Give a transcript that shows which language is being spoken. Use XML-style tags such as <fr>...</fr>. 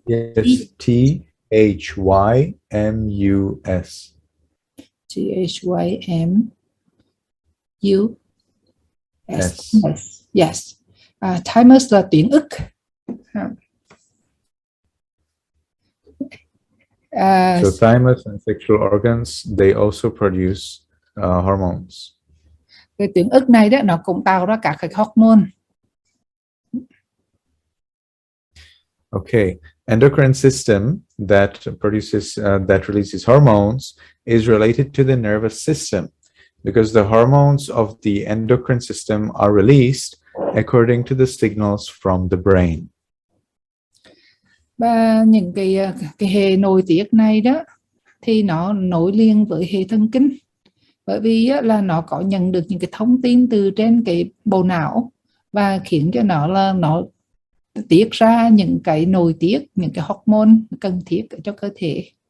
<en>Yes, THYMUS. THYMUS. Yes.</en> <vi>Thymus là tuyến ức.</vi> <en>So thymus and sexual organs, they also produce hormones.</en> <vi>Cái tuyến ức này đó nó cũng tạo ra các cái hormone.</vi> <en>Okay, endocrine system that produces that releases hormones is related to the nervous system, because the hormones of the endocrine system are released according to the signals from the brain.</en> <vi>Và những cái hệ nội tiết này đó thì nó nối liền với hệ thần kinh, bởi vì là nó có nhận được những cái thông tin từ trên cái bộ não và khiến cho nó tiết ra những cái nội tiết, những cái hormone cần thiết cho cơ thể.</vi>